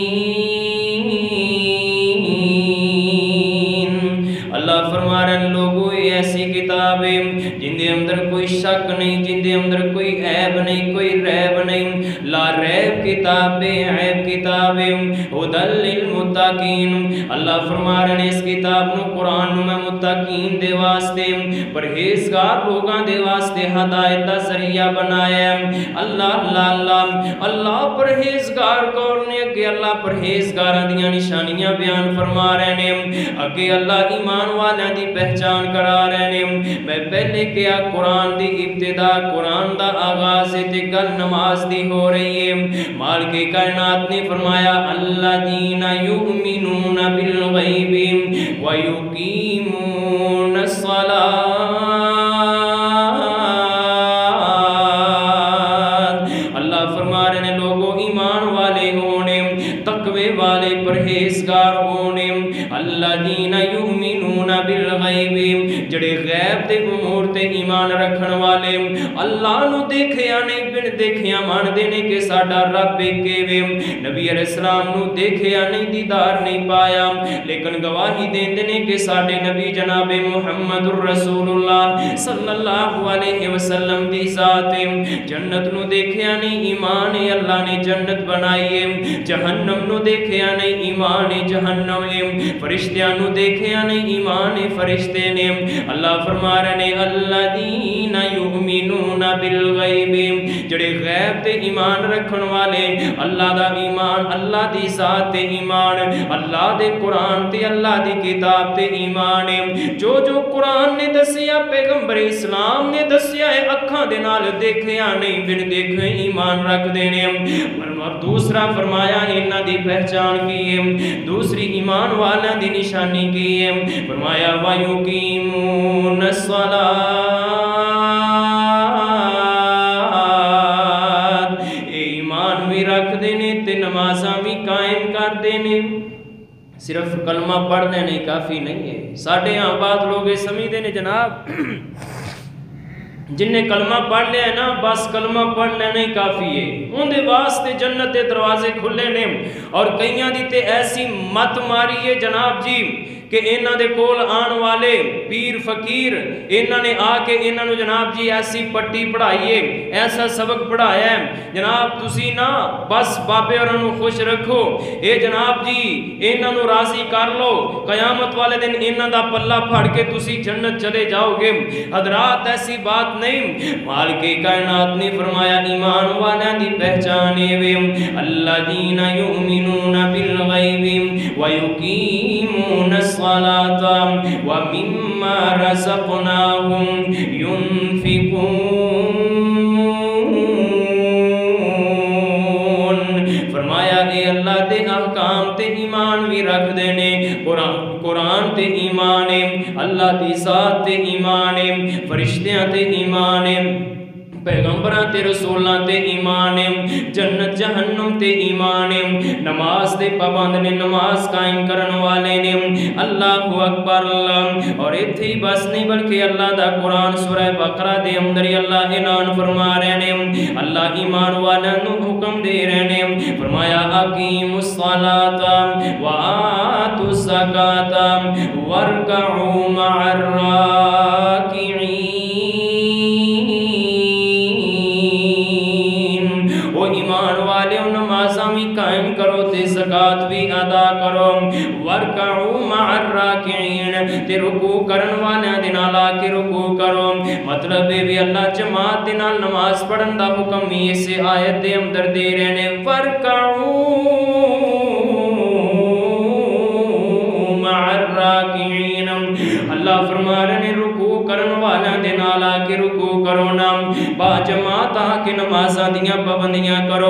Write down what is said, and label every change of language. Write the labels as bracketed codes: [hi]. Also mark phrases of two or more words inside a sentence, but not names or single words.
[pa] اللہ فرما رہے ہیں لوگوں ایسی کتاب ہے جن دے اندر کوئی شک نہیں، جن دے اندر کوئی عیب نہیں، کوئی ریب نہیں، [ar] لا ریب [pa] کتاب ہے، عیب کتاب ہے، [ar] ھدی للمتقین۔ [pa] اللہ فرما رہے ہیں اس کتاب نو، قرآن نو میں متقین دے واسطے، پرہیزگار لوگاں دے واسطے ہدایت دا ذریعہ بنایا ہے۔ اللہ اللہ اللہ اللہ پرہیزگار کون نے؟ کہ اللہ پرہیزگاراں دیاں نشانیاں بیان فرما رہے ہیں، اگے اللہ ایمان والیاں دی پہچان کرا رہے ہیں۔ میں پہلے کیا قرآن دی ابتدا، قرآن دا آغاز تے گل نماز دی ہو رہی ہے۔ مالک کائنات نے فرمایا [ar] الذین یؤمنون بالغیب ویقیمون الصلاۃ۔ [pa] اللہ فرما رہے ہیں لوگوں ایمان والے ہونے، تقوی والے، پرہیزگار ہونے۔ [ar] الذین یؤمنون بالغیب، [pa] جڑے غیب تے امور تے ایمان رکھن والے، اللہ نو دیکھیا نہیں بن دیکھیا مان دینے کہ ساڈا رب ایکے، نبی علیہ السلام نو دیکھیا نہیں، دیدار نہیں پایا، لیکن گواہی دین دینے کہ ساڈے نبی جناب محمد الرسول اللہ [ar] صلی اللہ علیہ وسلم [pa] دی ذات۔ جنت نو دیکھیا نہیں، ایمان اللہ نے جنت بنائی ہے۔ جہنم نو دیکھیا نہیں، ایمان جہنم ہے۔ فرشتیاں نو دیکھیا نہیں، ایمان فرشتے نے۔ اللہ فرما رہے ہیں [ar] الذین یؤمنون بالغیب، [pa] جڑے غیب تے ایمان رکھن والے، اللہ دا ایمان، اللہ دی ذات تے ایمان، اللہ دے قرآن تے اللہ دی کتاب تے ایمان۔ جو جو قرآن نے دسیا، پیغمبر اسلام نے دسیا ہے، اکھاں دے نال دیکھیا نہیں بن دیکھے ایمان رکھ دینے۔ اور دوسرا فرمایا انہاں دی پہچان کی ہے، دوسری ایمان والا دی نشانی کی ہے، فرمایا [ar] وَيُقِيمُونَ الصَّلَاةَ [pa] قائم کر دینے. [ur] صرف کلمہ پڑھ لینے کافی نہیں ہے. [pa] ساڑھے ہاں [ur] بعض لوگ یہ سمجھتے ہیں جناب جن نے کلمہ پڑھ لیا ہے نا بس کلمہ پڑھ لینا ہی کافی ہے. [pa] ان دے واسطے جنت دے دروازے کھلے نے. اور کئیاں دی تے ایسی مت ماری ہے جناب جی کہ انہاں دے کول آن والے پیر فقیر انہاں نے آ کے انہاں نو جناب جی ایسی پٹی پڑھائیے ایسا سبق پڑھایا ہے جناب تسی نا بس بابے اور انہوں خوش رکھو اے جناب جی انہاں نو راضی کر لو قیامت والے دن انہاں دا پلہ پھڑ کے تسی جنت چلے جاؤ گے. [ur] حضرات ایسی بات نہیں. [pa] مالک کائنات نے فرمایا ایمان والیاں دی پہچانے وے [ar] الذین یؤمنون بالغیب ویقیمون الصلاۃ ومما رزقناهم ينفقون. [pa] فرمایا اے اللہ دے احکام تے ایمان بھی رکھ دینے. قرآن تے ایمان ہے اللہ دی ذات تے ایمان ہے فرشتیاں تے ایمان ہے پیغمبران تے رسولان تے ایمان ہے جنت جہنم تے ایمان ہے نماز تے پابند نے نماز قائم کرن والے نے. [ar] اللہ اکبر. [pa] اللہ اور اتھے ہی بس نہیں بلکہ اللہ دا قرآن سورہ بقرہ دے اندر ہی اللہ اعلان فرما رہے نے. اللہ ایمان والوں نو حکم دے رہے نے. فرمایا [ar] اقیموا الصلاۃ وآتوا الزکاۃ وارکعوا مع الراکعین. [pa] قائم کرو تے زکات بھی ادا کرو [ar] ورکعوا مع الراکعین [pa] تے رکوع کرن والیاں دے نال آ کے رکوع کرو. مطلب یہ بھی اللہ جماعت دے نال نماز پڑھن دا حکم ہی اس آیت دے اندر دے رہے نے. [ar] ورکعوا مع الراکعین [pa] اللہ فرما رہے نے رکوع کرن والیاں دے نال آ کے رکوع کرو نا با جماعت آ کے نمازاں دیاں پابندیاں کرو.